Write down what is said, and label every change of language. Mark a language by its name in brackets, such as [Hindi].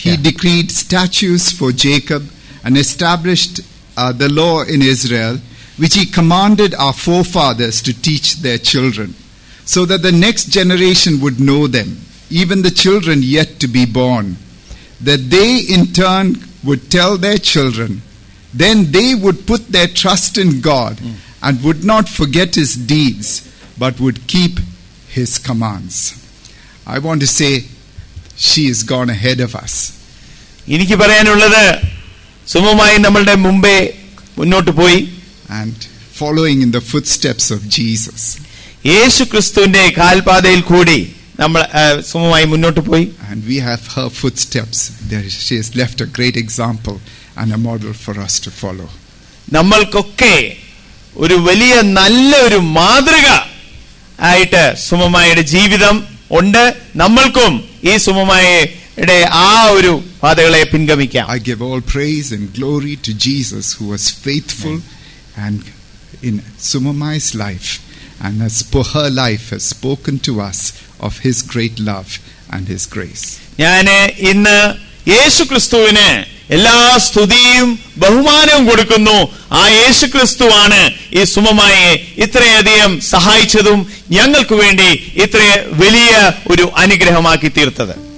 [English] He decreed statutes for Jacob and established the law in Israel, which he commanded our forefathers to teach their children, so that the next generation would know them, even the children yet to be born, that they in turn would tell their children. Then they would put their trust in God and would not forget his deeds, but would keep his commands. I want to say, she has gone ahead of us. [Malayalam] എനിക്ക് പറയാനുള്ളത് സുമമായി നമ്മളുടെ മുമ്പേ മുന്നോട്ട് പോയി [English] and following in the footsteps of Jesus. [Malayalam] യേശു ക്രിസ്തുവിന്റെ കാൽപാതയിൽ കൂടി നമ്മൾ സുമമായി മുന്നോട്ട് പോയി. [English] And we have her footsteps. She has left a great example and a model for us to follow. [Malayalam] നമ്മൾക്കൊക്കെ ഒരു വലിയ നല്ലൊരു മാതൃക ആയിട്ട് സുമമായുടെ ജീവിതം ഉണ്ട്. നമ്മൾക്കും ഈ സുമമായുടെ ആ ഒരു പാതകളെ പിൻഗമിക്കാം. [English] I give all praise and glory to Jesus, who was faithful and in Sumamai's life, and as per her life has spoken to us of his great love and his grace. [Malayalam] ഞാൻ ഇന്ന് യേശു ക്രിസ്തുവിന് എല്ലാ സ്തുതിയും ബഹുമാനവും കൊടുക്കുന്നു. ആ യേശു ക്രിസ്തുവാണ് ഈ സുമമായെ ഇത്രയധികം സഹായിച്ചതും ഞങ്ങൾക്ക് വേണ്ടി ഇത്ര വലിയ ഒരു അനുഗ്രഹമാക്കി തീർത്തത്.